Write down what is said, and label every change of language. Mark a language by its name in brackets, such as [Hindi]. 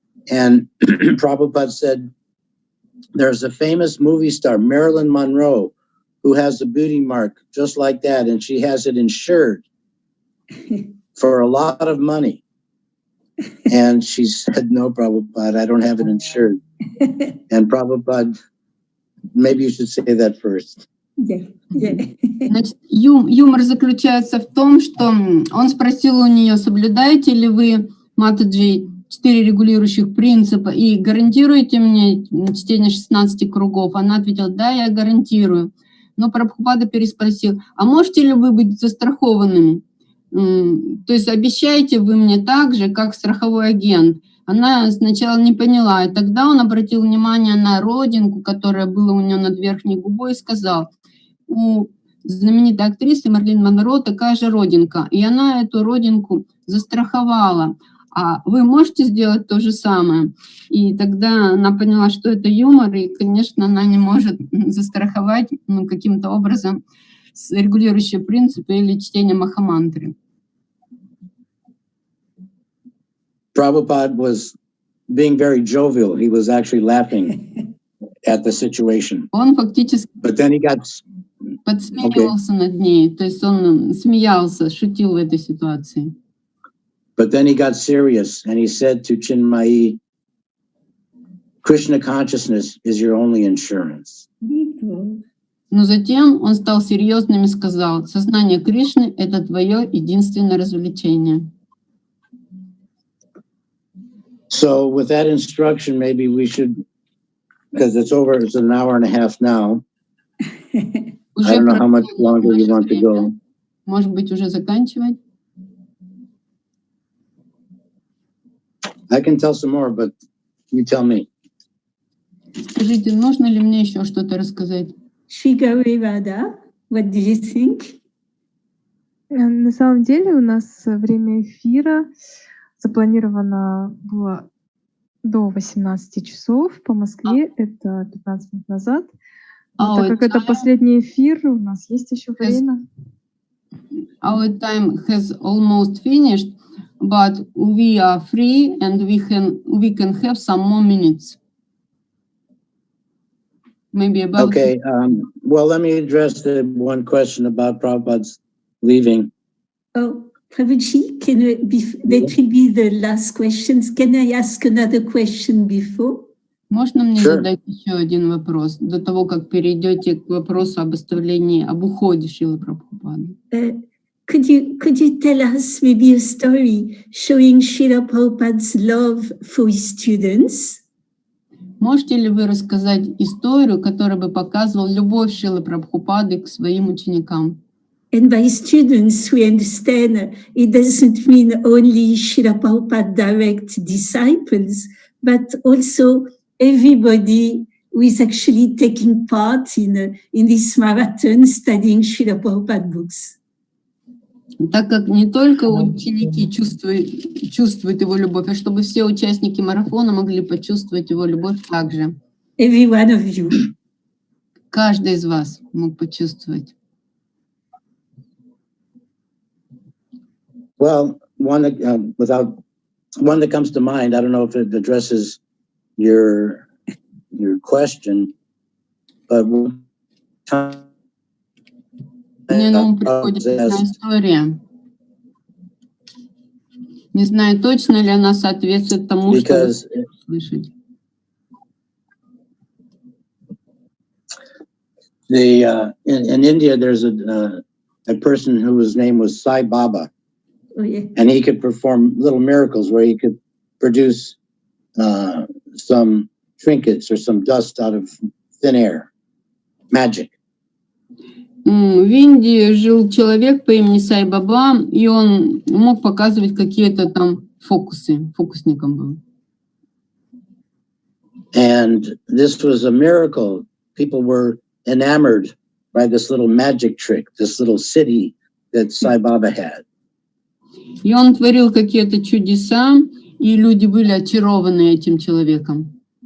[English] And Prabhupada said, there's a famous movie star, Marilyn Monroe, who has a beauty mark just like that, and she has it insured for a lot of money. And she said, "No, Prabhupada, I don't have it insured." And Prabhupada, maybe you should say that first. [Russian] Значит, юмор заключается в том, что он спросил у нее, соблюдаете ли вы, Матаджи, 4 регулирующих принципа и гарантируете мне чтение 16 кругов? Она ответила, да, я гарантирую. Но Прабхупада переспросил, а можете ли вы быть застрахованными? То есть обещаете вы мне так же, как страховой агент? Она сначала не поняла, и тогда он обратил внимание на родинку, которая была у нее над верхней губой, и сказал, у знаменитой актрисы Мерлин Монро такая же родинка, и она эту родинку застраховала. А вы можете сделать то же самое? И тогда она поняла, что это юмор, и, конечно, она не может застраховать каким-то образом регулирующие принципы или чтение махамантры. [English] Prabhupada was being very jovial. He was actually laughing at the situation. [Russian] Он фактически [English] But then he got... [Russian] подсмеялся над ней, то есть он смеялся, шутил в этой ситуации. [English] But then he got serious and he said to Chinmayi, Krishna consciousness is your only insurance. [Russian] Но затем он стал серьезным и сказал, сознание Кришны — это твое единственное развлечение. [English] So with that instruction, maybe we should, because it's an hour and a half now. I don't know how much longer you want to go. [Russian] Может быть, уже заканчивать? [English] I can tell some more, but you tell me. [Russian] Скажите, нужно ли мне еще что-то рассказать? [English] Shri Gauri Radha, what do you think? [Russian] На самом деле у нас время эфира запланировано было до 18 часов по Москве, это 15 минут назад. Но так как это последний эфир, у нас есть еще время. [English] Our time has almost finished, but we are free and we can have some more minutes. Maybe about... Okay, well, let me address the one question about Prabhupada's leaving. Oh, Prabhuji, that will be the last questions. Can I ask another question before? [Russian] Можно мне задать еще один вопрос до того, как перейдете к вопросу об оставлении, об уходе Шрилы Прабхупады? [English] Could you tell us maybe a story showing Srila Prabhupada's love for his students? [Russian] Можете ли вы рассказать историю, которая бы показывала любовь Шрилы Прабхупады к своим ученикам? [English] And by students, we understand it doesn't mean only Srila Prabhupada direct disciples, but also everybody who is actually taking part in this marathon studying Srila Prabhupada books. [Russian] Так как не только ученики чувствуют его любовь, а чтобы все участники марафона могли почувствовать его любовь также. [English] Every one of you. [Russian] Каждый из вас мог почувствовать. [English] Well, one that comes to mind, I don't know if it addresses your question, but [Russian] Мне на ум приходит одна история. Не знаю, точно ли она соответствует тому, что вы слышите. [English] In India, there's a person whose name was Sai Baba. Oh, yeah. And he could perform little miracles where he could produce some trinkets or some dust out of thin air. Magic. [Russian] В Индии жил человек по имени Сай Баба, и он мог показывать какие-то там фокусы. Фокусником был. [English] And this was a miracle. People were enamored by this little magic trick, this little city that Sai Baba had. [Russian] И он творил какие-то чудеса, и люди были очарованы этим человеком.